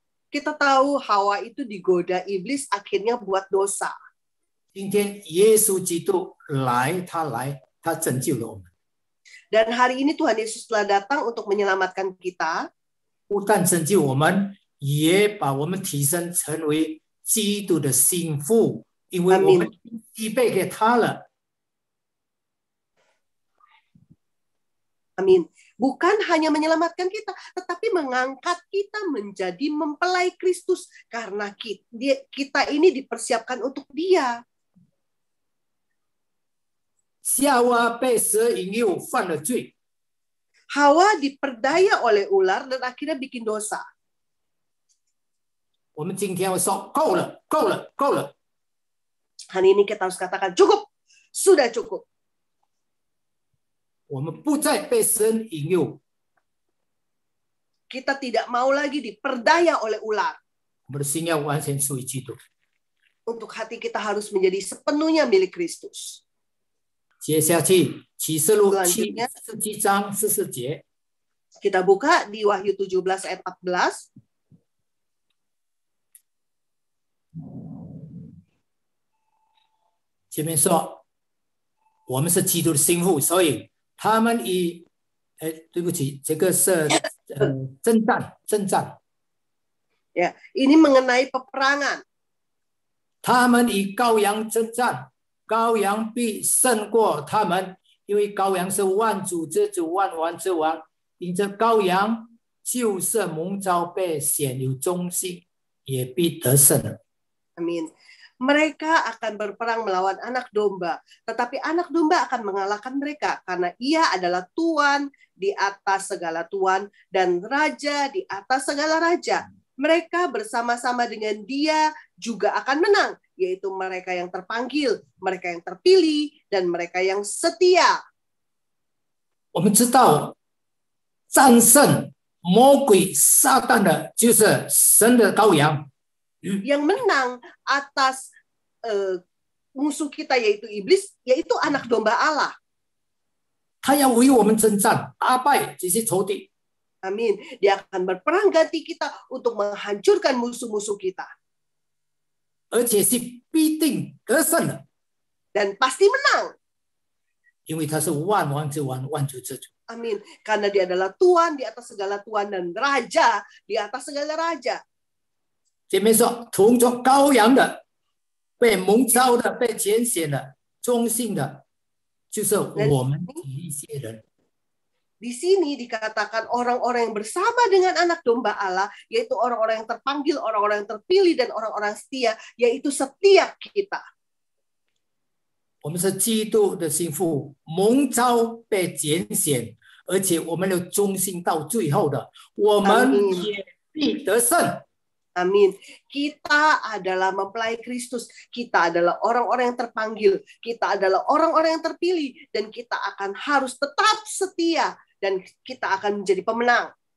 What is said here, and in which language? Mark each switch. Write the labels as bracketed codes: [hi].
[id] Kita tahu Hawa itu digoda iblis akhirnya buat dosa. [zh] 今天耶稣基督来，他拯救了我们。 [id] Dan hari ini Tuhan Yesus telah datang untuk menyelamatkan kita. [zh] 不但拯救我们，也把我们提升成为基督的心腹，因为我们预备给他了。 [id] Amin. Bukan hanya menyelamatkan kita, tetapi mengangkat kita menjadi mempelai Kristus. Karena kita ini dipersiapkan untuk Dia. [zh] 夏娃被蛇引诱，犯了罪。 [id] Hawa diperdaya oleh ular dan akhirnya bikin dosa. [zh] 我们今天要说够了，够了，够了。 [id] Hari ini kita harus katakan cukup, sudah cukup. [zh] 我们不再被神引诱， [id] Kita tidak mau lagi diperdaya oleh ular. [zh] 我们的心要完全属于基督。 [id] Untuk hati kita harus menjadi sepenuhnya milik Kristus. [zh] 接下去启示录 [id] Selanjutnya [zh] 7章14节， [id] kita buka di Wahyu 17 ayat 14. [zh] 前面说我们是基督的心腹，所以他们以对不起，这个是征战。 [id] Ya, ini mengenai peperangan. [zh] 他们以羔羊征战，羔羊必胜过他们，因为羔羊是万主之主，万王之王。因着羔羊就是蒙召被选有忠心，也必得胜了。 [id] Amin. Mereka akan berperang melawan anak domba, tetapi anak domba akan mengalahkan mereka karena ia adalah Tuhan di atas segala Tuhan dan Raja di atas segala Raja. Mereka bersama-sama dengan Dia juga akan menang, yaitu mereka yang terpanggil, mereka yang terpilih, dan mereka yang setia. [zh] 我们知道战胜魔鬼撒旦的就是神的羔羊， [id] Yang menang atas musuh kita yaitu iblis, yaitu anak domba Allah. [zh] 他要为我们征战，打败这些仇敌。 [id] Amin. Dia akan berperang ganti kita untuk menghancurkan musuh-musuh kita. [zh] 而且是必定得胜的， [id] Dan pasti menang. [zh] 因为他是万王之王，万主之主。 [id] Amin. Karena dia adalah Tuhan di atas segala Tuhan dan Raja di atas segala Raja. [zh] 前面说，同作羔羊的、被蒙召的、被拣选的、忠信的，就是我们这一些人。 [id] Di sini dikatakan orang-orang yang bersama dengan anak domba Allah, yaitu orang-orang yang terpanggil, orang-orang yang terpilih, dan orang-orang setia, yaitu setiap kita. [zh] 我们是基督的心腹，蒙召被拣选，而且我们有忠心到最后的，我们也必得胜。 [id] Amin. Kita adalah mempelai Kristus. Kita adalah orang-orang yang terpanggil. Kita adalah orang-orang yang terpilih. Dan kita akan harus tetap setia. Dan kita akan menjadi pemenang.